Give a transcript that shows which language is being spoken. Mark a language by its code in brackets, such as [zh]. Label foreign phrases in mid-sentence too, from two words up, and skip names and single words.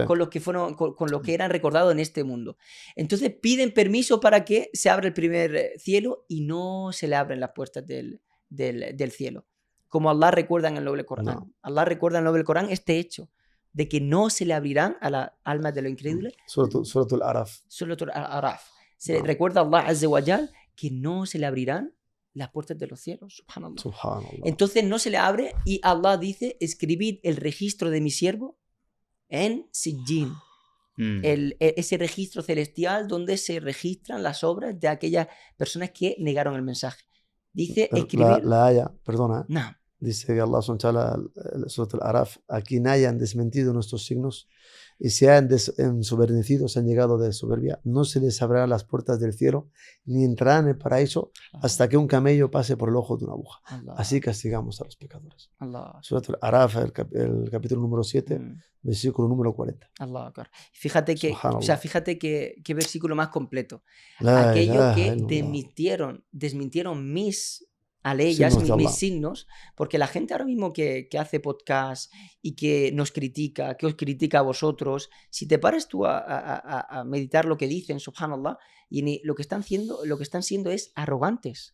[es] Con los que eran recordados en este mundo. Entonces piden permiso para que se abra el primer cielo y no se le abren las puertas del cielo. Como Allah recuerda en el Noble Corán. No. Allah recuerda en el Noble Corán este hecho de que no se le abrirán a las almas de los incrédules. Suratul Araf. Suratul Araf. Se recuerda a Allah [ar] عز وجل [es] que no se le abrirán las puertas de los cielos. Subhanallah. Subhanallah. Entonces no se le abre y Allah dice, escribid el registro de mi siervo en Sijjin. Ese registro celestial donde se registran las obras de aquellas personas que negaron el mensaje. Dice escribir... La haya, perdona. No. Dice que Allah [ar] سبحانه وتعالى, [es] Araf, a quien hayan desmentido nuestros signos y se han ensoberbecido, se han llegado de soberbia, no se les abrirán las puertas del cielo, ni entrarán en el paraíso hasta que un camello pase por el ojo de una aguja. Allah. Así castigamos a los pecadores. Allah. Suratul Araf, el capítulo número 7, versículo número 40. Allah. Fíjate qué versículo más completo. [ar] La [es] Aquellos que [ar] ilaha [es] desmintieron mis aleyas, mis signos, porque la gente ahora mismo que hace podcast y que nos critica, que os critica a vosotros, si te paras tú a meditar lo que dicen, subhanallah, y lo que están siendo es arrogantes.